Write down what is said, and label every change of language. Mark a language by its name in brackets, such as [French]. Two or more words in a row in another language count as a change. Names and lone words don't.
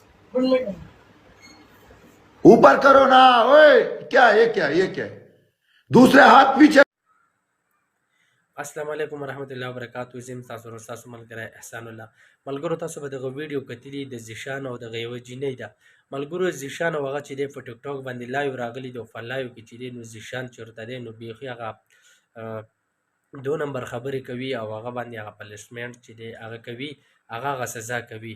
[Urdu] اوپر کرو نا. اوئے کیا یہ کیا یہ کیا دوسرے ہاتھ پیچھے. [Arabic] السلام علیکم ورحمت الله وبرکاتو. [Pashto] زم تاسو سره تاسو ملګری احسان الله. ملګرو تاسو به دغه ویډیو کتلی د زیشان او دغه یوه جینۍ ده. ملګرو زیشان او هغه چې دی په ټیک ټاک باندې لایو راغلی دی او په لایو کې چې دی نو زیشان چېرته دی نو بیخي هغه دو نمبر خبرې کوي او هغه باندې هغه پنشمنټ چې دی هغه کوي هغه سزا کوي.